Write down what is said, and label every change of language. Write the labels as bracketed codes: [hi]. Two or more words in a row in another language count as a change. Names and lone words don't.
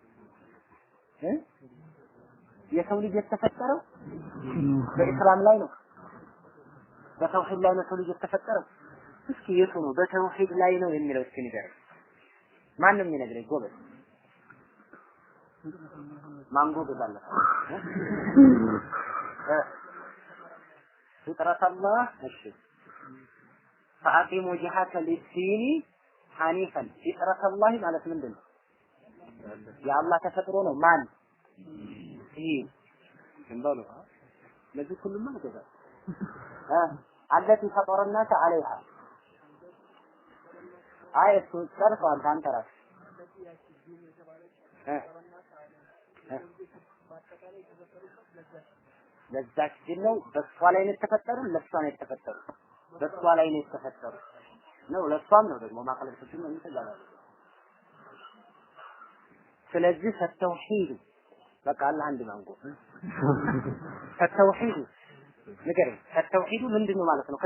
[am] የሰው ልጅ የተፈጠረው በእስላም ላይ ነው። በተውሂድ ላይ ነው ሰው ልጅ የተፈጠረው። እስኪ የቱ ነው በተውሂድ ላይ ነው የሚለው እስኪ ንገረኝ። ማንም ይነግረኝ ጎበዝ። ማንጎ በዛለ ፍጥረት አላህ እሺ [ar] فأقم وجهك للدين حنيفا فطرة الله [am] ማለት ምንድነው? የአላህ ተፈጥሮ ነው። ማን ይህ እንባሉ ለዚህ ሁሉም ማለት ነው [ar] التي فطر الناس عليها [am] አየቱ ሰርፋን ታንተራስ ለዛች ነው በሷ ላይ ነው የተፈጠሩ ለሷ ነው የተፈጠሩ በሷ ላይ ነው የተፈጠሩ ነው ለሷም ነው ደግሞ ማቀለል ነው የሚተላላው። ስለዚህ ፈተውሂድ በቃ አላህ አንድ ማንጎ ፈተውሂድ ንገረኝ። ፈተውሂዱ ምንድነው ማለት ነው?